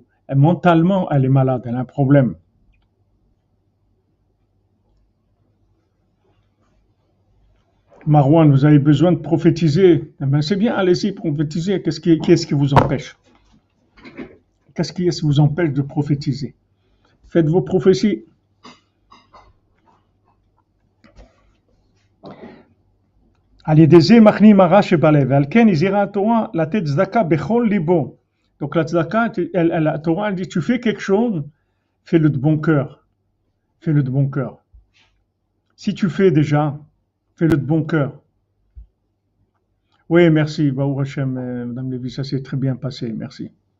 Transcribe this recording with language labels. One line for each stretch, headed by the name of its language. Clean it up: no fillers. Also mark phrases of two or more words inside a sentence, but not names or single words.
French: Mentalement, elle est malade, elle a un problème. Marwan, vous avez besoin de prophétiser. Eh ben, c'est bien, allez-y, prophétiser. Qu'est-ce qui vous empêche? Qu'est-ce qui vous empêche de prophétiser? Faites vos prophéties.
Hebrew: על ידי זה מכניעים הרע שבלב, ועל כן הזהירה התורה לתת צדקה בכל ליבו.
French: Donc la tzedaka, la Torah elle dit tu fais quelque chose, fais-le de bon cœur. Fais-le de bon cœur. Si tu fais déjà, fais-le de bon cœur. Oui, merci,
Hebrew: ברוך השם,
French: Madame Lévy, ça s'est très bien passé, merci.